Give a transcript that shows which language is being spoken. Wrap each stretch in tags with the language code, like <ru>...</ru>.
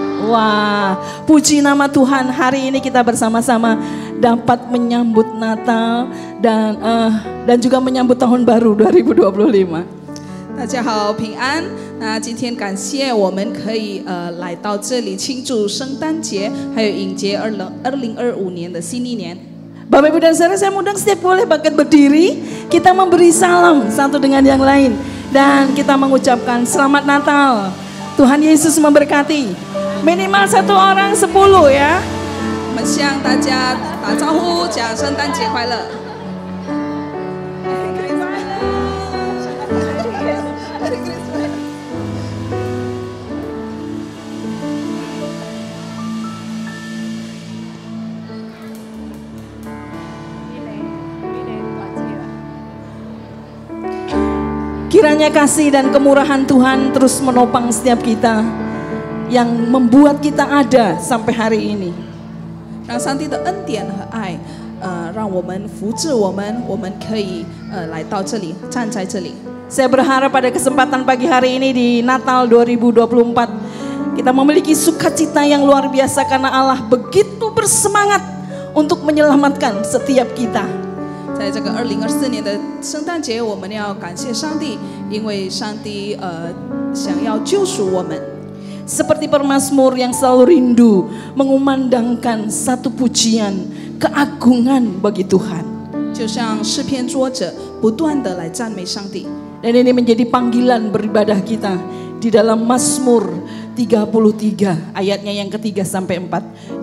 <id>Wah, puji nama Tuhan, hari ini kita bersama-sama dapat menyambut Natal dan juga menyambut tahun baru 2025.</id> <zh>大家好，平安。那今天感谢我们可以来到这里庆祝圣诞节，还有迎接2025年的新一年。</zh> <id>Bapak Ibu dan Saudara, saya undang setiap boleh bahkan berdiri, kita memberi salam satu dengan yang lain dan kita mengucapkan selamat Natal. Tuhan Yesus memberkati. Minimal satu orang 10 ya.</id> <zh>我们向大家打招呼，讲圣诞节快乐。</zh> <id>Kiranya kasih dan kemurahan Tuhan terus menopang setiap kita yang membuat kita ada sampai hari ini.</id> <zh>让上帝的恩典和爱，让我们扶持我们可以来到这里，站在这里。</zh> <id>Saya berharap pada kesempatan pagi hari ini di Natal 2024 kita memiliki sukacita yang luar biasa karena Allah begitu bersemangat untuk menyelamatkan setiap kita.</id> <zh>在这个2024年的圣诞节，我们要感谢上帝，因为上帝想要救赎我们。</zh> <id>Seperti pemazmur yang selalu rindu mengumandangkan satu pujian keagungan bagi Tuhan.</id> <zh>就像诗篇作者不断的来赞美上帝。</zh> <id>Dan ini menjadi panggilan beribadah kita di dalam Mazmur 33 ayatnya yang ketiga sampai 4.</id>